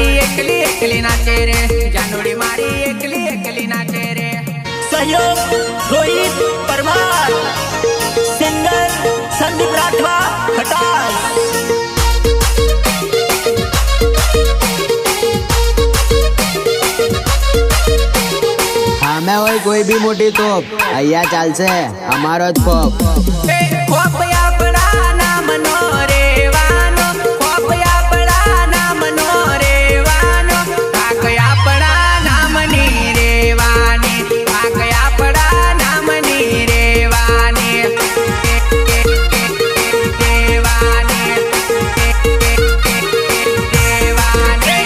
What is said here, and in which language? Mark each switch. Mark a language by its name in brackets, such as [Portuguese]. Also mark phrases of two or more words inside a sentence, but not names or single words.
[Gujarati] એકલી એકલી નાચે રે જાનુડી મારી એકલી એકલી નાચે રે [Hindi] सहयोग रोहित परमार, सिंगर संदीप राठवा खटाल। [Gujarati] સામે હોય કોઈ બી મોટી તોપ, અહીંયા ચાલશે અમારો જ ખોપ. ખોપ આપણા નામનો રેવાનો, ખોપ આપણા નામનો રેવાનો, થાક આપણા નામની રેવાની, થાક આપણા નામની રેવાની, રેવાની, રેવાની.